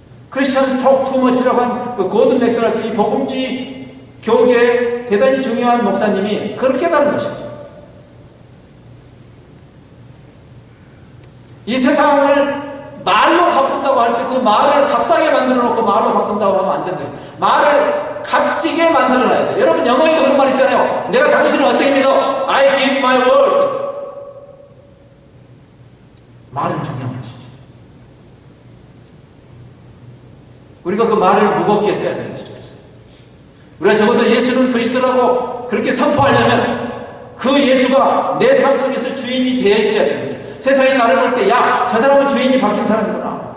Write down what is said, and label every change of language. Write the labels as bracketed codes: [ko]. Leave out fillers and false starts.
[ko] 크리스천스 톡 투머치라고 한 고든 맥도날드 이 복음주의 교계의 대단히 중요한 목사님이 그걸 깨달은 것입니다. 이 세상을 말로 바꾼다고 할 때 그 말을 값싸게 만들어 놓고 말로 바꾼다고 하면 안 되는 거죠. 말을 값지게 만들어 놔야 돼요. 여러분 영어에도 그런 말 있잖아요. 내가 당신을 어떻게 믿어? [en] I give my word. [ko] 말은 중요한 것이죠. 우리가 그 말을 무겁게 써야 되는 것이죠. 우리가 적어도 예수는 그리스도라고 그렇게 선포하려면 그 예수가 내 삶 속에서 주인이 되어 있어야 되는 거죠. 세상이 나를 볼 때, 야, 저 사람은 주인이 바뀐 사람이구나.